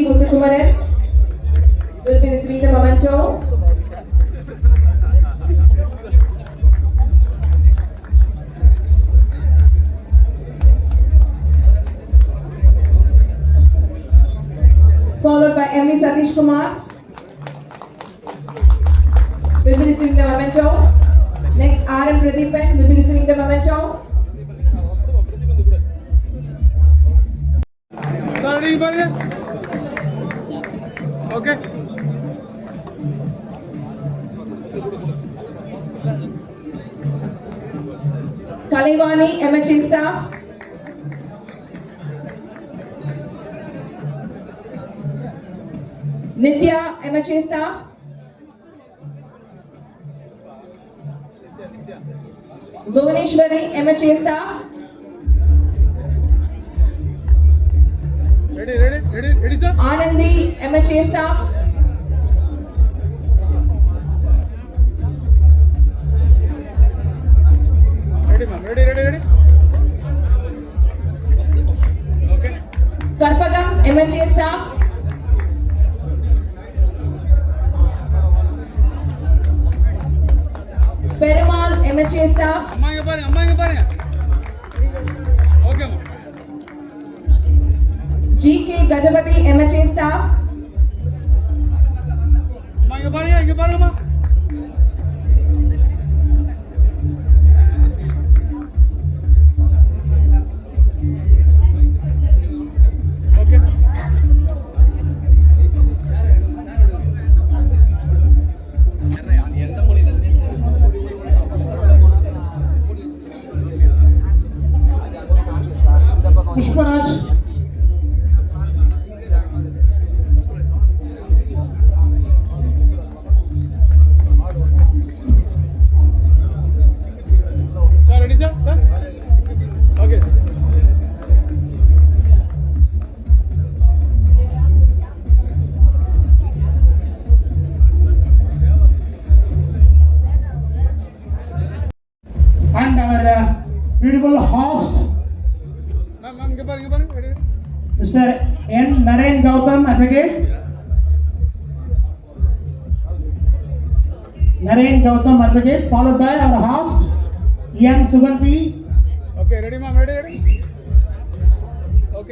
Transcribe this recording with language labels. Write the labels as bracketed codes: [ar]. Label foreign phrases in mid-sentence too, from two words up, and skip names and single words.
[en] Muthukumaran will be receiving the memento, followed by M. V. Satish Kumar will be receiving the memento. Next, R. M. Pradeepan will be receiving the memento. Sir, ready பாருங்க. Okay. Kalivani, MHA staff. Nitya, MHA staff. Bhuvaneshwari, MHA staff. Ready, sir? Anandi, MHA staff. Ready, ma'am. Ready. Okay. Karpagam, MHA staff. Perumal, MHA staff. [ta] அம்மா இங்க பாருங்க. [en] Okay, ma'am. GK Gajapati, MHA staff. [ta] அம்மா இங்க பாருங்கம்மா. [en] Okay. Pushparaj. Sir, ready, sir? Sir? Okay. And our beautiful host, Ma'am, [ta] இங்க பாருங்க. [en] Ready? Mr. N. Narayan Gautam, advocate. Narayan Gautam, advocate, followed by our host, M. Suganti. Okay, ready, ma'am. Ready? Okay.